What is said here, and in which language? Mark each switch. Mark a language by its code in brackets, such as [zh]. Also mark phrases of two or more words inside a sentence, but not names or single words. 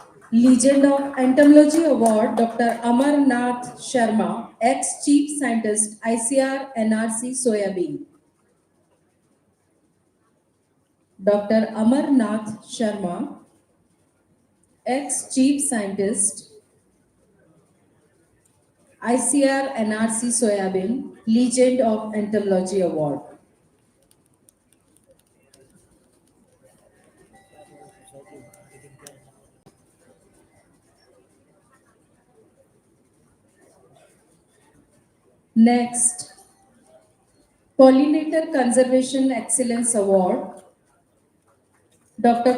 [en] Legend of Entomology Award, Dr. Amarnath Sharma, ex-Chief Scientist, ICR NRC Soyabean. Dr. Amarnath Sharma, ex-Chief Scientist, ICR NRC Soyabean, Legend of Entomology Award. Next, Pollinator Conservation Excellence Award, Dr.